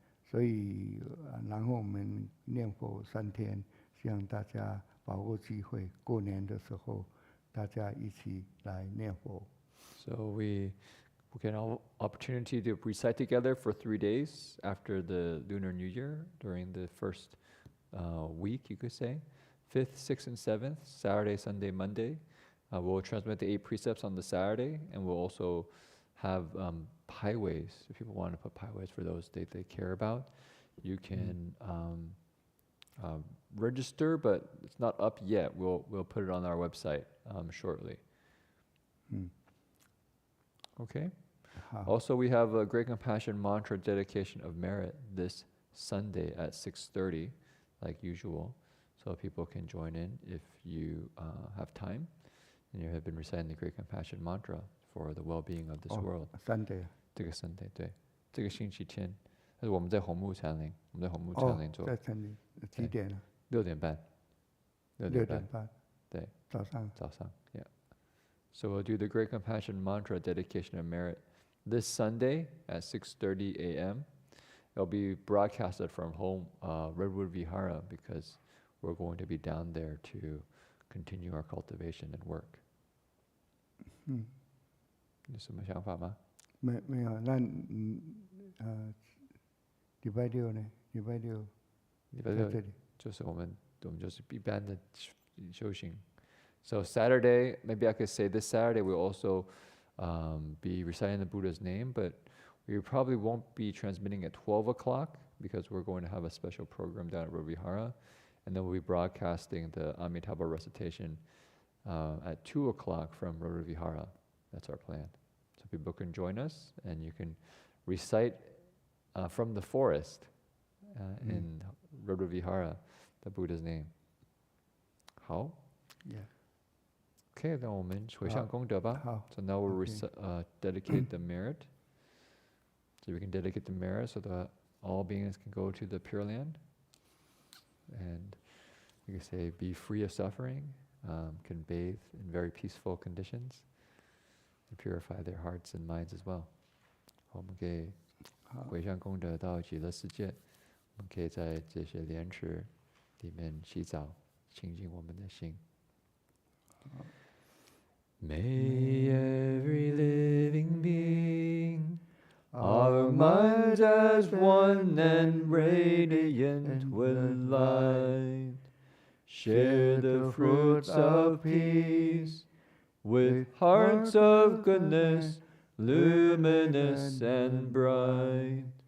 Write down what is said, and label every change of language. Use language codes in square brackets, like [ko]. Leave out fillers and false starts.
[zh] 所以然后我们念佛3天，希望大家把握机会，过年的时候大家一起来念佛。 [en] So we get an opportunity to recite together for 3 days after the Lunar New Year during the first week, you could say. 5th, 6th, and 7th, Saturday, Sunday, Monday. We'll transmit the 8 precepts on the Saturday, and we'll also have paiways. If people want to put paiways for those they care about, you can register, but it's not up yet. We'll put it on our website shortly. Okay. Also, we have a Great Compassion Mantra Dedication of Merit this Sunday at 6:30, like usual. So people can join in if you have time and you have been reciting the Great Compassion Mantra for the well-being of this world. Sunday. [zh] 这个 Sunday, 对，这个星期天，但是我们在红木禅林，我们在红木禅林做。在禅林几点呢？6点半。 6点半。对。早上。 [en] Yeah. So we'll do the Great Compassion Mantra Dedication of Merit this Sunday at 6:30 a.m. It'll be broadcasted from home, Redwood Vihara, because we're going to be down there to continue our cultivation and work. [zh] 有什么想法吗？没有，那礼拜六呢？礼拜六在这里。就是我们就是一般的修行。 [en] So Saturday, maybe I could say this Saturday we'll also be reciting the Buddha's name, but we probably won't be transmitting at 12 o'clock because we're going to have a special program down at Rodvihara, and then we'll be broadcasting the Amitabha recitation at 2 o'clock from Rodvihara. That's our plan. So people can join us, and you can recite from the forest in Rodvihara the Buddha's name. [zh] 好。 Okay, 那我们回向功德吧。 [en] So now we'll dedicate the merit. So we can dedicate the merit so that all beings can go to the Pure Land. And you can say, be free of suffering, can bathe in very peaceful conditions, and purify their hearts and minds as well. [zh] 我们可以回向功德到极乐世界，我们可以在这些莲池里面洗澡，清净我们的心。 [en] May every living being, our minds as one and radiant with light, share the fruits of peace with hearts of goodness, luminous and bright.